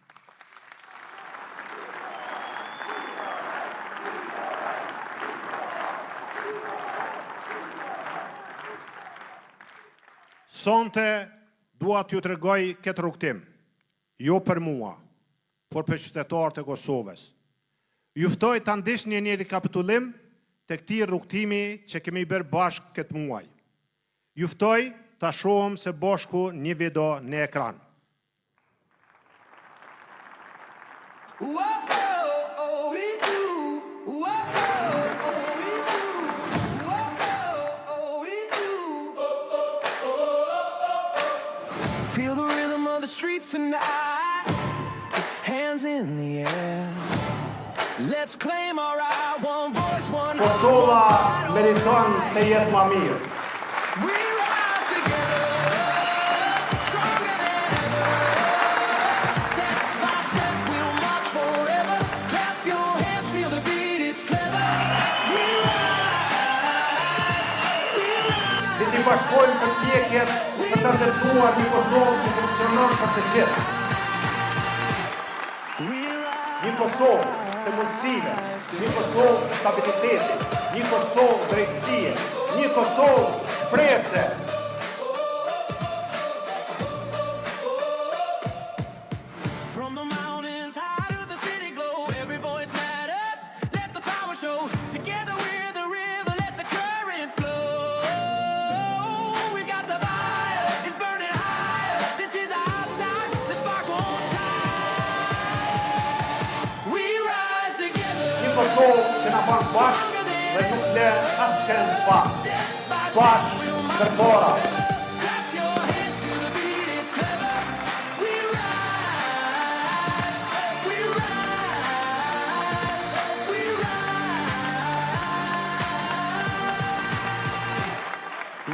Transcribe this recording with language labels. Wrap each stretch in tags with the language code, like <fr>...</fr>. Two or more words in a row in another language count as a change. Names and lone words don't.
<sq>Sonte dua t'ju tregoj këtë rrugtim, jo për mua, por për qytetarët e Kosovës. Ju ftoj ta ndiqni një rikapitulim të këtij rrugtimi që kemi bërë bashkë këtë muaj. Ju ftoj ta shohim së bashku një video në ekran.</sq> <en>Feel the rhythm of the streets tonight. Hands in the air. Let's claim our right, one voice, one heart.</en> <sq>Kosova meriton të jetë më mirë.</sq> <en>We rise together, stronger than ever. Step by step, we'll march forever. Clap your hands, feel the beat, it's clever. We rise.</en> <sq>Dhe t'i bashkojmë përpjekjet për të ndërtuar një Kosovë që funksionon për të gjithë. Një Kosovë të mundësive, një Kosovë të stabilitetit, një Kosovë drejtësie, një Kosovë prese.</sq> <en>From the mountains high to the city glow, every voice matters. Let the power show. Together we're the river, let the current flow. We got the fire, it's burning high. This is our time, the spark won't die. We rise together.</en> <sq>Një Kosovë që na bën bashkë dhe nuk le asnjë pas. Bashkë përbora.</sq> <en>Clap your hands, feel the beat, it's clever. We rise, we rise, we rise.</en>